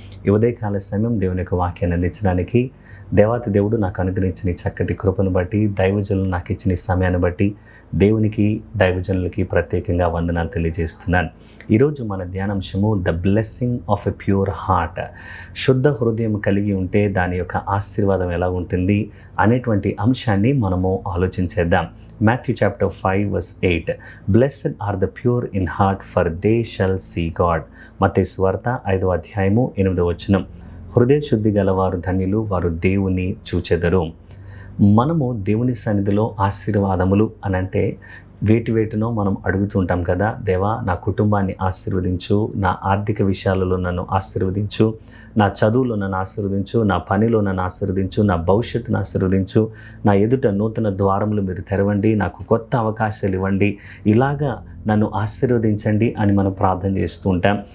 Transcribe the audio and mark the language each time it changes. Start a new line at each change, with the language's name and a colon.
Telugu: ఈ ఉదయకాల సమయం దేవుని యొక్క వాక్యాన్ని అందించడానికి దేవాతి దేవుడు నాకు అనుగ్రహించిన ఈ చక్కటి కృపను బట్టి, దైవజనులు నాకు ఇచ్చిన ఈ సమయాన్ని బట్టి దేవునికి, దైవజనులకి ప్రత్యేకంగా వందనాలు తెలియజేస్తున్నాను. ఈరోజు మన ధ్యానాంశము
English: The blessing of a pure heart.
Telugu: శుద్ధ హృదయం కలిగి ఉంటే దాని యొక్క ఆశీర్వాదం ఎలా ఉంటుంది అనేటువంటి అంశాన్ని మనము ఆలోచించేద్దాం.
English: Matthew chapter 5 verse 8. Blessed are the pure in heart, for they shall see God.
Telugu: మత్తయి సువార్త 5వ అధ్యాయము 8వ వచనం. హృదయ శుద్ధి గలవారు ధన్యులు, వారు దేవుని చూచెదరు. మనము దేవుని సన్నిధిలో ఆశీర్వాదములు అనంటే వేటినో మనం అడుగుతుంటాం కదా. దేవా, నా కుటుంబాన్ని ఆశీర్వదించు, నా ఆర్థిక విషయాలలో నన్ను ఆశీర్వదించు, నా చదువులో నన్ను ఆశీర్వదించు, నా పనిలో నన్ను ఆశీర్వదించు, నా భవిష్యత్తును ఆశీర్వదించు, నా ఎదుట నూతన ద్వారములు మీరు తెరవండి, నాకు కొత్త అవకాశాలు ఇవ్వండి, ఇలాగా నన్ను ఆశీర్వదించండి అని మనం ప్రార్థన చేస్తూ ఉంటాం.